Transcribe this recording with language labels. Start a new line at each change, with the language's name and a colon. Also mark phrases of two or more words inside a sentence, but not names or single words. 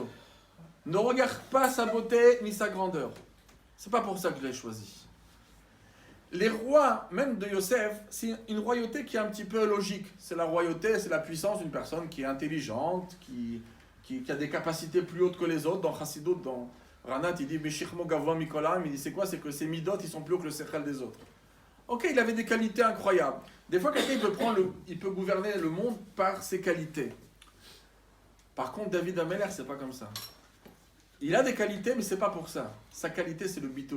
French: Ne regarde pas sa beauté ni sa grandeur. C'est pas pour ça que je l'ai choisi. Les rois, même de Yosef, c'est une royauté qui est un petit peu logique. C'est la royauté, c'est la puissance d'une personne qui est intelligente, qui a des capacités plus hautes que les autres. Dans Chassidut, dans Ranat, il dit
Hebrew: בשכמו גבוה מכולם.
French: Il dit c'est quoi? C'est que ses midot, ils sont plus hauts que le sechel des autres. Ok, il avait des qualités incroyables. Des fois, quelqu'un il peut gouverner le monde par ses qualités. Par contre, David Amelech, c'est pas comme ça. Il a des qualités, mais c'est pas pour ça. Sa qualité, c'est le bitoul.